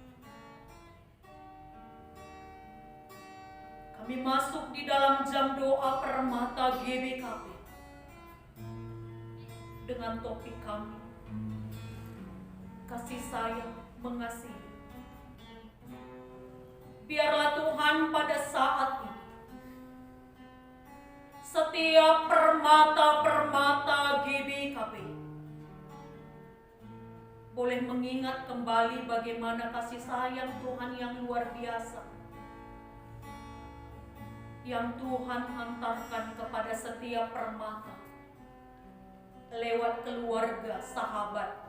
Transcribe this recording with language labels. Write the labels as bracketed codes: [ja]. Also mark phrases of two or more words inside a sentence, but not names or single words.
[id] Kami masuk di dalam jam doa Permata GBKP dengan topik kami, kasih sayang mengasihi. Biarlah Tuhan pada saat ini setiap permata-permata GBKP boleh mengingat kembali bagaimana kasih sayang Tuhan yang luar biasa yang Tuhan hantarkan kepada setiap permata lewat keluarga, sahabat.